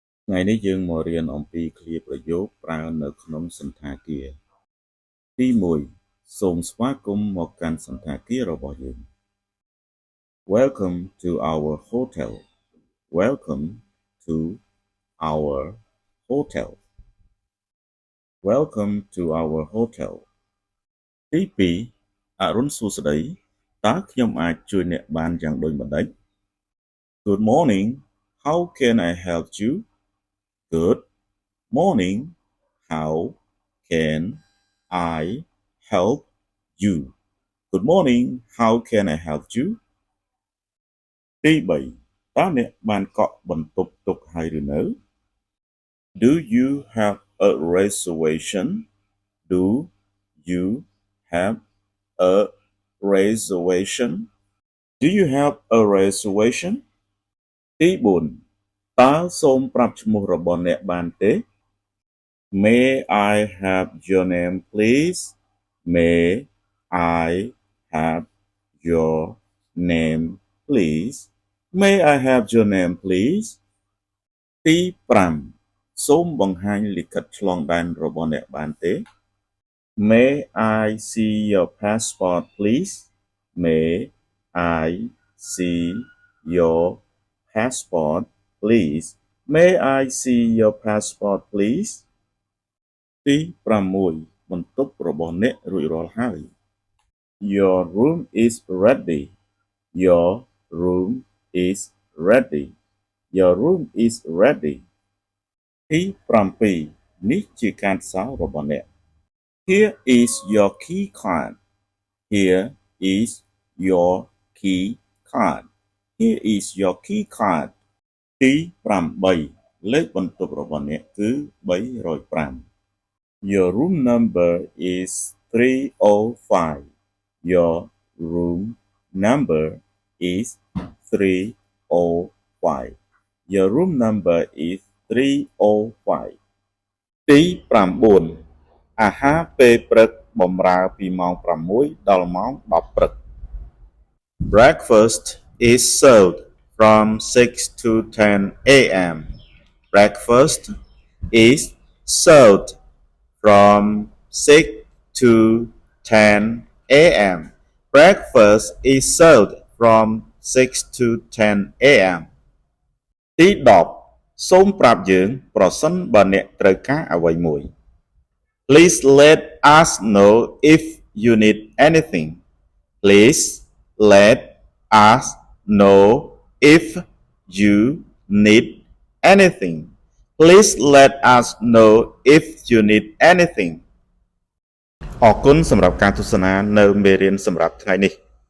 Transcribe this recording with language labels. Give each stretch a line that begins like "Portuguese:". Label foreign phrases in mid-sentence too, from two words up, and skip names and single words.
Khmer: ថ្ងៃនេះយើងមករៀនអំពីឃ្លាប្រយោគប្រើនៅក្នុងសន្តាគារទី1សូមស្វាគមន៍មកកាន់សន្តាគាររបស់យើង
English: Welcome to our hotel. Welcome to our hotel. Welcome to our hotel.
Khmer: ទី2អរុនសួស្តីតើខ្ញុំអាចជួយអ្នកបានយ៉ាងដូចម្តេច
English: Good morning. How can I help you? Good morning. How can I help you? Good morning. How can I help you?
Khmer: ទី3តើអ្នកបានកក់បន្ទប់ទុកហើយឬនៅ
English: Do you have a reservation? Do you have a reservation? Do you have a reservation?
Khmer: ទី4តើសូមប្រាប់ឈ្មោះរបស់អ្នកបានទេ
English: May I have your name please? May I have your name please? May I have your name please?
Khmer: ទី5សូមបង្ហាញលិខិតឆ្លងដែនរបស់អ្នកបានទេ
English: May I see your passport please? May I see your passport please? May I see your passport please?
Khmer: ទី6បន្ទប់របស់អ្នករួចរាល់ហើយ
English: Your room is ready. Your room is ready. Your room is ready.
Khmer: ទី7នេះជាកាតសោរបស់អ្នក
English: Here is your key card. Here is your key card. Here is your key card.
Khmer: ទី8លេខបន្ទប់របស់អ្នកគឺ305
English: Your room number is 305. Your room number is 305. Your room number is 305.
Khmer: ទី9អាហារពេលព្រឹកបម្រើពីម៉ោង6ដល់ម៉ោង10ព្រឹក
English: Breakfast is served from 6 to 10 a.m. Breakfast is served from 6 to 10 a.m. Breakfast is served from 6 to 10 a.m.
Khmer: ទី10សូមប្រាប់យើងប្រសិនបើអ្នកត្រូវការអ្វីមួយ
English: Please let us know if you need anything. Please let us know if you need anything. Please let us know if you need anything.
Khmer: អរគុណសម្រាប់ការទស្សនានៅមេរៀនសម្រាប់ថ្ងៃនេះ